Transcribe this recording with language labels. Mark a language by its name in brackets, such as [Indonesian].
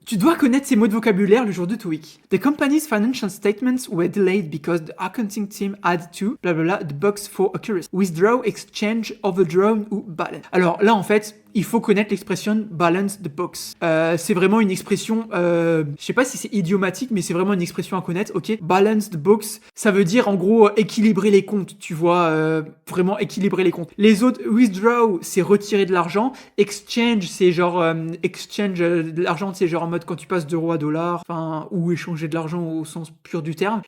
[French] Tu dois connaître ces mots de vocabulaire le jour de TOEIC. [English] The company's financial statements were delayed because the accounting team had to, blablabla, the box for accuracy. Withdraw, exchange, overdrawn ou balance. [French] Alors là, en fait, il faut connaître l'expression [English] balance the box. [French] C'est vraiment une expression, je sais pas si c'est idiomatique, mais c'est vraiment une expression à connaître, ok? [English] Balance the books, [French] ça veut dire en gros équilibrer les comptes, tu vois, vraiment équilibrer les comptes. Les autres, withdraw, c'est retirer de l'argent. Exchange, c'est genre, exchange de l'argent, c'est genre en mode quand tu passes d'euros à dollars, enfin, ou échanger de l'argent au sens pur du terme.